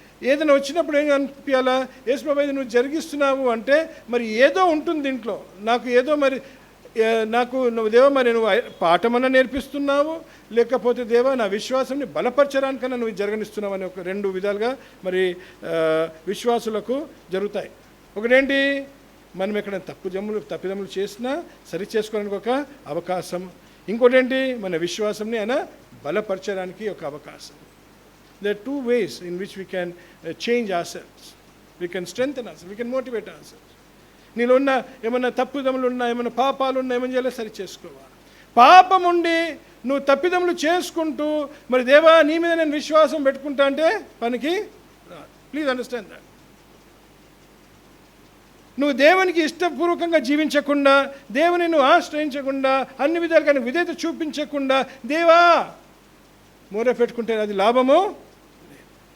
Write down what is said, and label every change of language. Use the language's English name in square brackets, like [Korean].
[Telugu] ఏదైనా వచ్చినప్పుడు ఏం అనిపించాలా? యేసుప్రభు నువ్వు జరిగిస్తున్నావు అంటే మరి ఏదో ఉంటుంది దీంట్లో, నాకు ఏదో మరి నువ్వు దేవా మరి నువ్వు పాఠమన్నా నేర్పిస్తున్నావు, లేకపోతే దేవా నా విశ్వాసాన్ని బలపరచడానికన్నా నువ్వు జరగనిస్తున్నావు అని ఒక రెండు విధాలుగా మరి విశ్వాసులకు జరుగుతాయి. ఒకటేంటి? మనం ఎక్కడ తప్పిదములు చేసినా సరి చేసుకోవడానికి ఒక అవకాశం. ఇంకోటి ఏంటి? మన విశ్వాసాన్ని ఆయన బలపరచడానికి ఒక అవకాశం. [English] There are two ways in which we can change ourselves. We can strengthen ourselves, we can motivate ourselves. [Telugu] నీలో ఉన్న ఏమన్నా తప్పిదములు ఉన్నా, ఏమైనా పాపాలు ఉన్నా, ఏమని చేయాలి? సరి చేసుకోవాలి. పాపం ఉండి నువ్వు తప్పిదములు చేసుకుంటూ మరి దేవా నీ మీద నేను విశ్వాసం పెట్టుకుంటా అంటే పనికి రాదు. [English] Please understand that. [Telugu] నువ్వు దేవునికి ఇష్టపూర్వకంగా జీవించకుండా, దేవుని నువ్వు ఆశ్రయించకుండా, అన్ని విధాలుగా విధేయత చూపించకుండా దేవా మూర పెట్టుకుంటే అది లాభము లేదు.